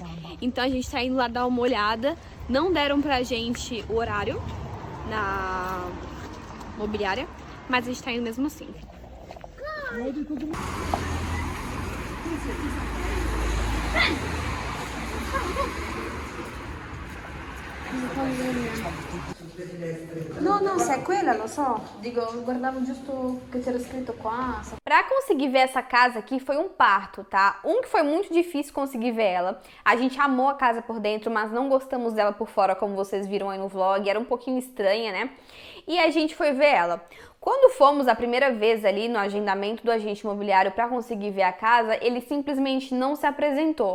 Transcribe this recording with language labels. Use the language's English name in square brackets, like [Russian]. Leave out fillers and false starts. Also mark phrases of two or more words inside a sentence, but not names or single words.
[Portuguese] Então a gente tá indo lá dar uma olhada, não deram pra gente o horário na mobiliária, mas a gente tá indo mesmo assim. [Italian] No, se è quella lo so, dico, guardavo giusto che c'era scritto qua. [Portuguese] Pra conseguir ver essa casa aqui foi um parto, tá? Que foi muito difícil conseguir ver ela. A gente amou a casa por dentro, mas não gostamos dela por fora, como vocês viram aí no vlog. Era um pouquinho estranha, né? E a gente foi ver ela. Quando fomos a primeira vez ali no agendamento do agente imobiliário para conseguir ver a casa, ele simplesmente não se apresentou.